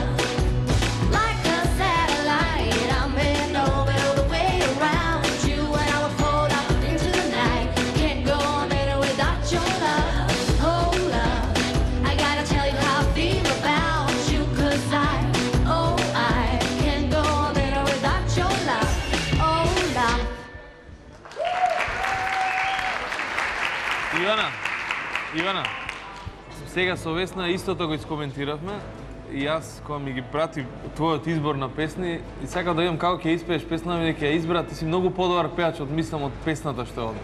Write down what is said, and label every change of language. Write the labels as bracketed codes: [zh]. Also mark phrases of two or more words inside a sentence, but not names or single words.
[en] Like a satellite, I'm in orbit all the way around you, and I would fall out into the night. Can't go a minute without your love. Oh love, I gotta tell you how I feel about you, 'cause I can't go a minute without your love. Oh love. [mk] Ивана, сега со Весна истото го искоментиравме и јас кога ми ги прати твојот избор на песни и сакам да видам како ќе испееш песна, веќе ја избра, ти си многу подобар пеач од мислам од песната што оди.